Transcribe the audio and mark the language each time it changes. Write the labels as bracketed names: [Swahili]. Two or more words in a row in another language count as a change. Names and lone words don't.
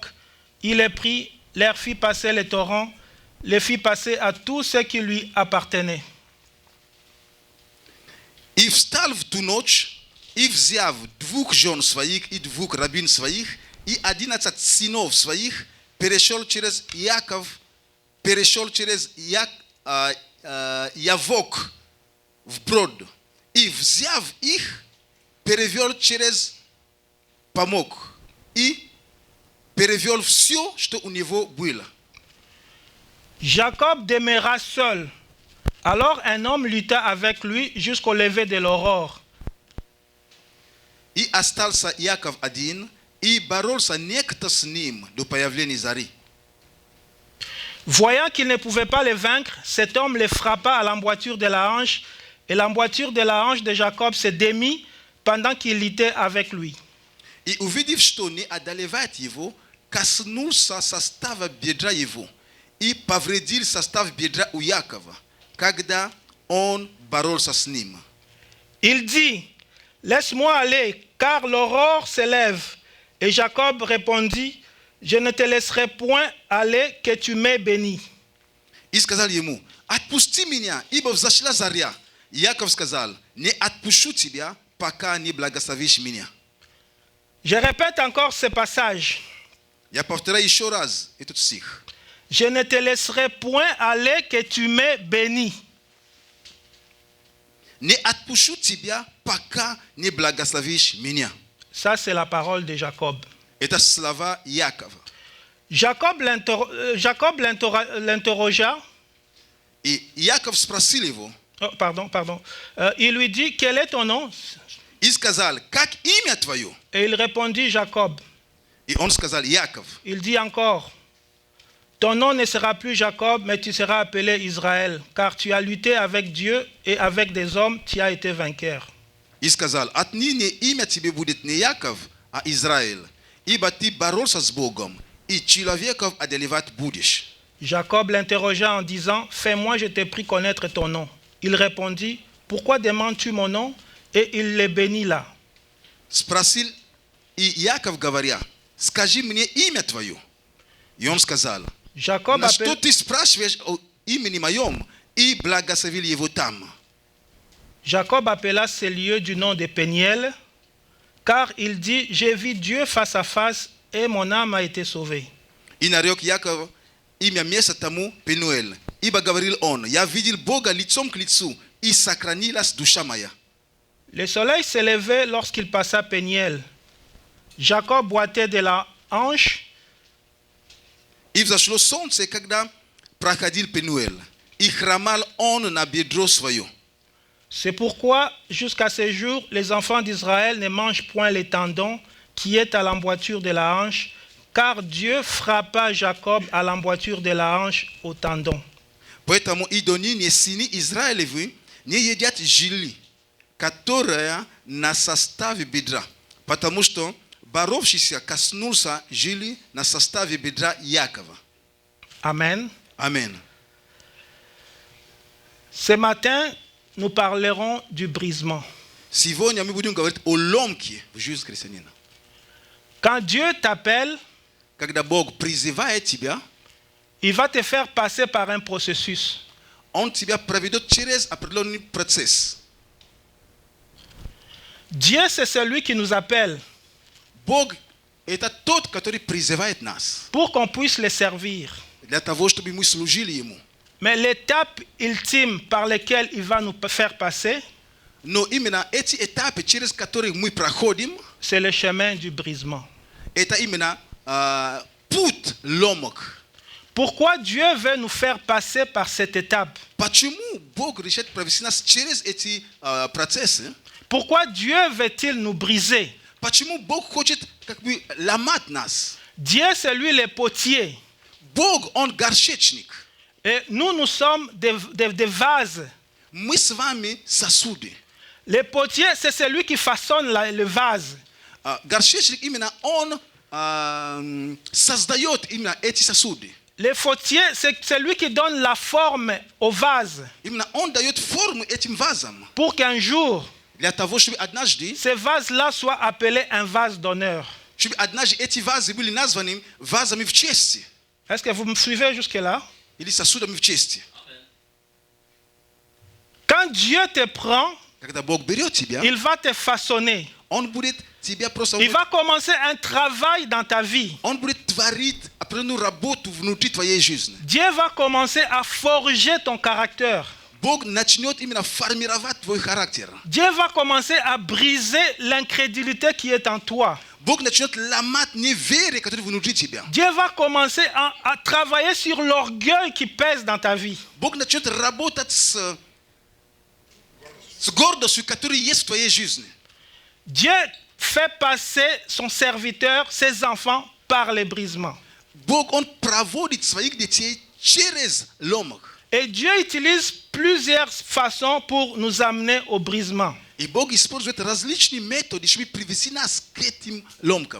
[French] Il les prit, leur fit passer les torrents, les fit passer à tout ce qui lui appartenait. If stalv tu noć, if zjaw 2 żon swoich i 2 rabin swoich i 11 synów swoich, [Russian] перешел через Яков, перешел через Явок в брод. И взяв их, перевел через Памок. И перевел все, что у него было. [French] Jacob demeura seul. Alors un homme lutta avec lui jusqu'au lever de l'aurore. [Russian] И остался Яков один, и боролся некто с ним до появления зари. [French] Voyant qu'il ne pouvait pas les vaincre, cet homme les frappa à l'emboîture de la hanche, et l'emboîture de la hanche de Jacob se démit pendant qu'il luttait avec lui. [Russian] И увидев, что не одолевает его, коснулся состава бедра его и повредил состав бедра у Якова, когда он боролся с ним. [French] Il dit, « Laisse-moi aller, car l'aurore s'élève. » Et Jacob répondit, « Je ne te laisserai point aller, que tu m'aies béni. » [Russian] И сказал ему: «Отпусти меня, ибо взошла заря». Яков сказал: «Не отпущу тебя, пока не благословишь меня». [French] Je répète encore ce passage. [Russian] Я повторяю еще раз этот стих. [French] Je ne te laisserai point aller, que tu m'aies béni. [Russian] Не отпущу тебя, пока не благословишь меня. [French] Ça, c'est la parole de Jacob. [Russian] Это слова Якова. [French] Jacob l'interrogea. [Russian] И Яков спросил его, [French] Oh, pardon. Il lui dit, quel est ton nom? [Russian] и сказал: «Как имя твое?» [French] Et il répondit, Jacob. [Russian] И он сказал: «Яков». [French] Il dit encore, ton nom ne sera plus Jacob, mais tu seras appelé Israël, car tu as lutté avec Dieu et avec des hommes, tu as été vainqueur. [Russian] И сказал: «Отныне имя тебе будет не Яков, а Израиль, ибо ты боролся с Богом, и человеков одолевать будешь». [French] Jacob l'interrogea en disant, fais-moi, je t'ai pris connaître ton nom. Il répondit, pourquoi demandes-tu mon nom? Et il le bénit là. [Russian] Спросил и Яков, говоря: «Скажи мне имя твое». И он сказал: [French] Jacob [Russian] «На что [French] appelle, [Russian] ты спрашиваешь о имени моем?» И благословил его там. [French] Jacob appela ce lieu du nom de Péniel, car il dit, j'ai vu Dieu face à face et mon âme a été sauvée. [Russian] И нарек Яков имя места тому Пенуэль, ибо говорил он: «Я видел Бога лицом к лицу, и сохранилась душа моя». [French] Le soleil s'élevait lorsqu'il passa Péniel. Jacob boitait de la hanche. [Russian] И взошло солнце, когда проходил Пенуэль, и хромал он на бедро свое. [French] C'est pourquoi, jusqu'à ce jour, les enfants d'Israël ne mangent point les tendons qui est à l'emboîture de la hanche, car Dieu frappa Jacob à l'emboîture de la hanche au tendon. [Russian] Поэтому и до ныне сыны Израилевы не едят жили, которая на составе бедра, потому что боровшийся коснулся жили на составе бедра Якова. [French] Amen. [Russian] Amen. [French] Ce matin, nous parlerons du brisement. [Russian] Сегодня мы будем говорить о ломке в жизни христианина. [French] Quand Dieu t'appelle, [Russian] Когда Бог призывает тебя, [French] il va te faire passer par un processus. [Russian] on тебя проведет через определенный процесс. [French] Dieu, c'est celui qui nous appelle [Russian] Бог – это тот, который призывает нас [French] pour qu'on puisse le servir. [Russian] для того, чтобы мы служили Ему. [French] Mais l'étape ultime par laquelle il va nous faire passer, [Russian] Но именно эти этапы, через которые мы проходим, [French] c'est le chemin du brisement. [Russian] это именно путь ломок. [French] Pourquoi Dieu veut nous faire passer par cette étape? [Russian] Почему Бог решает провести нас через эти процессы? [French] Pourquoi Dieu veut-il nous briser? [Russian] Почему Бог хочет как бы ломать нас? [French] Dieu, c'est lui le potier. [Russian] Бог, Он горшечник. [French] Et nous sommes des vases. [Russian] Мы с вами сосуды. [French] Le potier, c'est celui qui façonne le vase. [Russian] Горшечник именно Он создает именно эти сосуды. [French] Le fautier, c'est celui qui donne la forme au vase. [Russian] Именно Он дает форму этим вазам. [French] Pour qu'un jour, [Russian] Для того, чтобы однажды, [French] ce vase-là soit appelé un vase d'honneur. [Russian] чтобы однажды эти вазы были названы вазами в чести. [French] Est-ce que vous me suivez jusque-là? [Russian] Или сосудами в чести. [French] Quand Dieu te prend, [Russian] Когда Бог берет тебя, [French] il va te façonner. [Russian] Он будет тебя просто... [French] Il va commencer un travail dans ta vie. [Russian] Он будет творить определенную работу внутри твоей жизни. [French] Dieu va commencer à forger ton caractère. [Russian] Бог начнет именно формировать твой характер. [French] Dieu va commencer à briser l'incrédulité qui est en toi. [Russian] Бог начнет ломать неверие, которое внутри тебя. [French] Dieu va commencer à travailler sur l'orgueil qui pèse dans ta vie. [Russian] Бог начнет работать с гордостью, которая есть в твоей жизни. [French] Dieu fait passer son serviteur, ses enfants, par les brisements. [Russian] Бог, Он проводит своих детей через ломок. [French] Et Dieu utilise plusieurs façons pour nous amener au brisement. [Russian] И Бог использует различные методы, чтобы привести нас к этим ломкам.